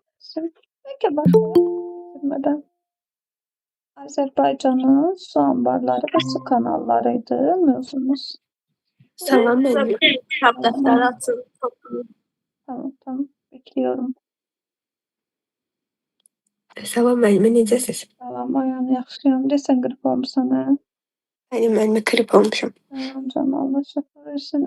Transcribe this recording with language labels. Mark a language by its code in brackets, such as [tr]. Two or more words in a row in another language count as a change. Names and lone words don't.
[tr] Şimdi peki başlayalım bitirmeden. Azerbaycan'ın su ambarları ve su kanallarıydı mevzumuz. [az] Salam müəllimə. Kitab [tr] Tamam, [az] dəftəri açın, toplayın. [tr] tamam. Bekliyorum. [az] Salam müəllimə, necəsiz? Salam, ayağım yaxşıyam. Desən qrip olmusan, hə? Bəli müəllimə, qrip olmuşam. Tamam canım, Allah şəfa versin.